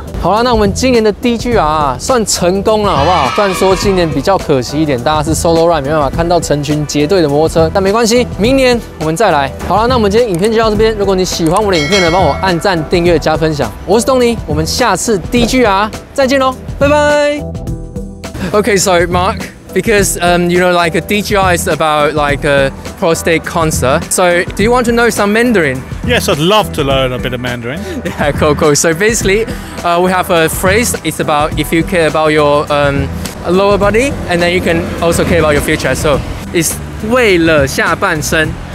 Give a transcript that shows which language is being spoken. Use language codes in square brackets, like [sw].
[zh] 好了，那我们今年的 DGR 啊，算成功了，好不好？虽然说今年比较可惜一点，大家是 solo ride 没办法看到成群结队的摩托车，但没关系，明年我们再来。好了，那我们今天影片就到这边。如果你喜欢我的影片呢，帮我按赞、订阅、加分享。我是东尼，我们下次 DGR 再见喽，拜拜。 [en] Okay, so Mark, because you know, like a DGR is about like a prostate concert. So, do you want to know some Mandarin? Yes, I'd love to learn a bit of Mandarin. Yeah, cool. So basically, we have a phrase. It's about if you care about your lower body, and then you can also care about your future. So, it's [zh] 为了下半身，